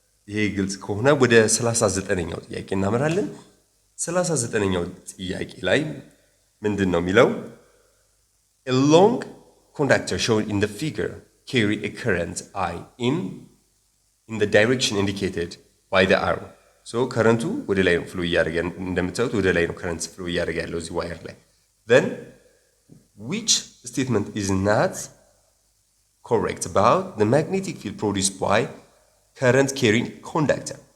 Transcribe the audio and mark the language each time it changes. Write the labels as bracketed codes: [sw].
[am] ይሄ ግልጽ ከሆነ ወደ 39ኛው ጥያቄ እናመራለን 39ኛው ጥያቄ ላይ ምንድነው የሚለው [en] a long conductor shown in the figure carry a current I in the direction indicated by the arrow. [am] So current ወደ ላይ ፍሎ ያደርጋ እንደምታዩት ወደ ላይ ነው current ፍሎ ያደርጋ ያለው እዚህ ዋየር ላይ. [en] Then which statement is not correct about the magnetic field produced by current carrying conductor?